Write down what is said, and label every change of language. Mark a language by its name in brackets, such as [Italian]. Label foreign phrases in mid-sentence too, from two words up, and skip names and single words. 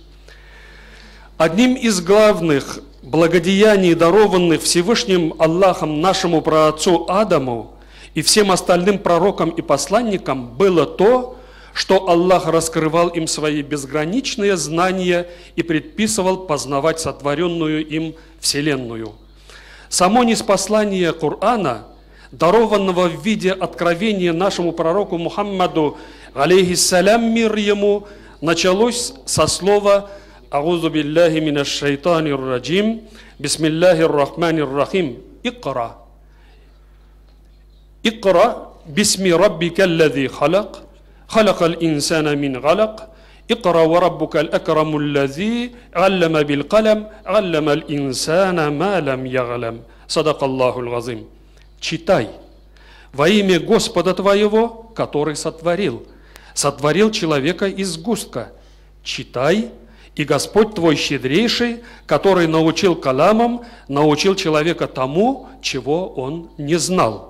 [Russian] Одним из главных благодеяний, дарованных Всевышним Аллахом нашему праотцу Адаму и всем остальным пророкам и посланникам, было то, что Аллах раскрывал им свои безграничные знания и предписывал познавать сотворенную им Вселенную. Само ниспослание Корана, дарованного в виде откровения нашему пророку Мухаммаду, алейхиссалям, мир ему, началось со слова [Arabic] «أعوذ بالله من الشيطان الرجيم، بسم الله الرحمن الرحيم، اقرأ». «اقرأ باسم ربك الذي خلق, خلق الإنسان من غلق اقرأ وربك الأكرم الذي علم بالقلم علم الإنسان ما لم يعلم صدق الله العظيم». [Russian] Читай во имя Господа твоего, который сотворил человека из сгустка. Читай, и Господь твой щедрейший, который научил каламам, научил человека тому, чего он не знал.